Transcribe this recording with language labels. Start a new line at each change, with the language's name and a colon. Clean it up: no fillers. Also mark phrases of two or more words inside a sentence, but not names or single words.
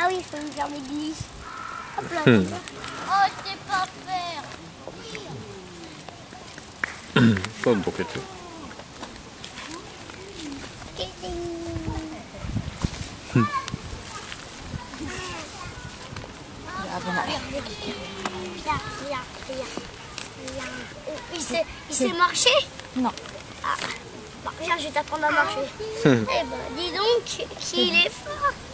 French: peux me faire des glisses. Hop là. Oh, c'est pas faire.
Japanese: そうボケてる。
French: Il sait marcher? Non. Ah, bah, viens, je vais t'apprendre à marcher. Eh ben, dis donc qu'il est fort.